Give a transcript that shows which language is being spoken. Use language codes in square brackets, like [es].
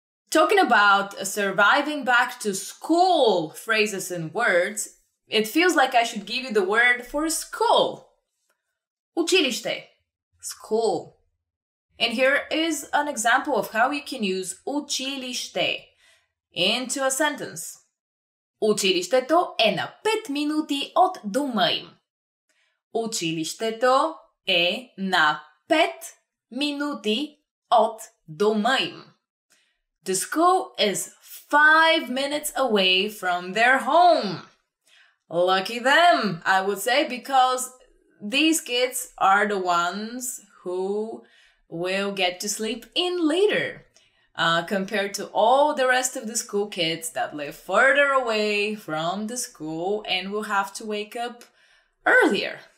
[en] Talking about surviving back to school phrases and words, it feels like I should give you the word for school. [bg] Училище. [en] School. And here is an example of how you can use училище into a sentence. [bg] Училището е на 5 минути от дома им. Училището е на 5 минути от дома им. [en] The school is 5 minutes away from their home. Lucky them, I would say, because these kids are the ones who will get to sleep in later. Compared to all the rest of the school kids that live further away from the school and will have to wake up earlier.